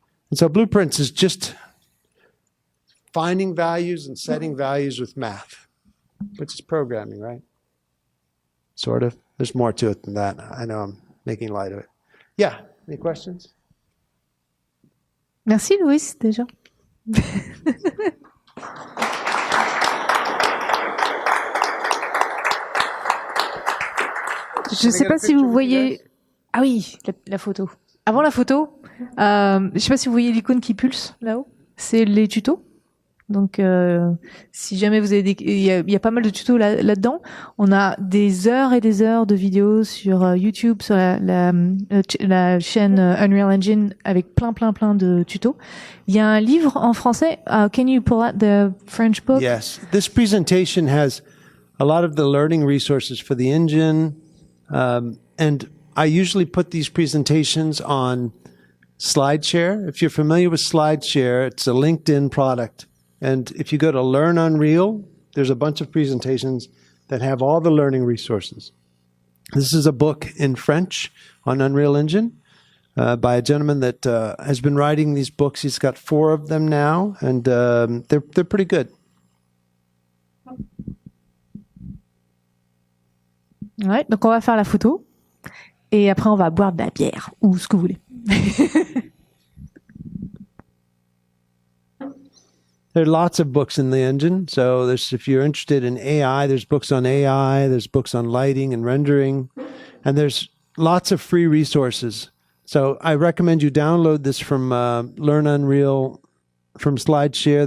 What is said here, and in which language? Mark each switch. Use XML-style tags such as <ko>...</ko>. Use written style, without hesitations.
<en>And so Blueprints is just finding values and setting values with math, which is programming, right? Sort of. There's more to it than that. I know I'm making light of it. Yeah, any questions?</en> <fr>Merci Louis, déjà. Je ne sais pas si vous voyez... Ah oui, la photo. Avant la photo, je ne sais pas si vous voyez l'icône qui pulse là-haut. C'est les tutos. Donc, si jamais vous avez il y a pas mal de tutos là-dedans. On a des heures et des heures de vidéos sur YouTube, sur la chaîne Unreal Engine avec plein de tutos. Il y a un livre en français.</fr> <en>Can you pull out the French book? Yes. This presentation has a lot of the learning resources for the engine. And I usually put these presentations on SlideShare. If you're familiar with SlideShare, it's a LinkedIn product. And if you go to Learn Unreal, there's a bunch of presentations that have all the learning resources. This is a book in French on Unreal Engine by a gentleman that has been writing these books. He's got 4 of them now, and they're pretty good.</en> <fr>Ouais, donc on va faire la photo et après on va boire de la bière ou ce que vous voulez.</fr> <en>There are lots of books in the engine. So if you're interested in AI, there's books on AI, there's books on lighting and rendering, and there's lots of free resources. So I recommend you download this from Learn Unreal, from SlideShare.</en>